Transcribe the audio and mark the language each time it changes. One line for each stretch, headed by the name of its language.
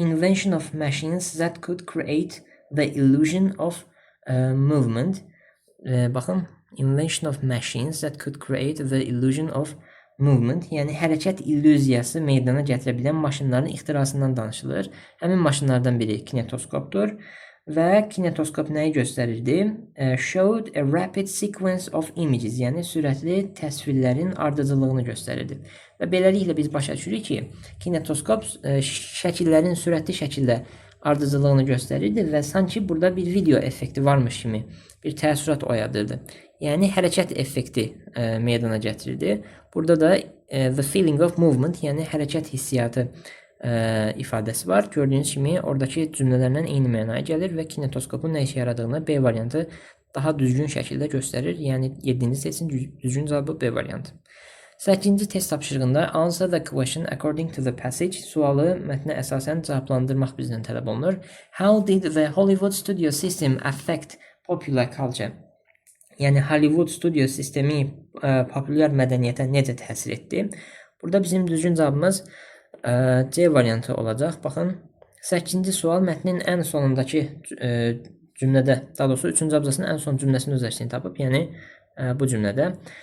English: Invention of machines that could create the illusion of movement.
Azerbaijani: Baxın,
English: invention of machines that could create the illusion of movement,
Azerbaijani: yəni hərəkət illüziyası meydana gətirə bilən maşınların ixtirasından danışılır. Həmin maşınlardan biri kinetoskopdur və kinetoskop nəyi göstərirdi?
English: Showed a rapid sequence of images,
Azerbaijani: yəni sürətli təsvirlərin ardıcıllığını göstərirdi. Və beləliklə biz başa düşürük ki, kinetoskop şəkillərin sürətli şəkildə ardıcıllığını göstərirdi və sanki burada bir video effekti varmış kimi bir təəssürat oyadırdı. Yəni hərəkət effekti meydana gətirirdi. Burada da
English: the feeling of movement,
Azerbaijani: yəni hərəkət hissiyatı ifadəsi var. Gördüyünüz kimi oradakı cümlələrlə eyni mənaya gəlir və kinetoskopun nə işə yaradığını B variantı daha düzgün şəkildə göstərir. Yəni 7-ci testin düzgün cavabı B variantı. 8-ci test tapşırığında
English: answer the question according to the passage
Azerbaijani: sualı mətnə əsasən cavablandırmaq bizdən tələb olunur.
English: How did the Hollywood studio system affect popular culture?
Azerbaijani: Yəni Hollywood studio sistemi populyar mədəniyyətə necə təsir etdi? Burada bizim düzgün cavabımız C variantı olacaq. Baxın, 8-ci sual mətnin ən sonundakı cümlədə, daha doğrusu 3-cü abzasının ən son cümləsinin öz əksini tapıb, yəni bu cümlədə.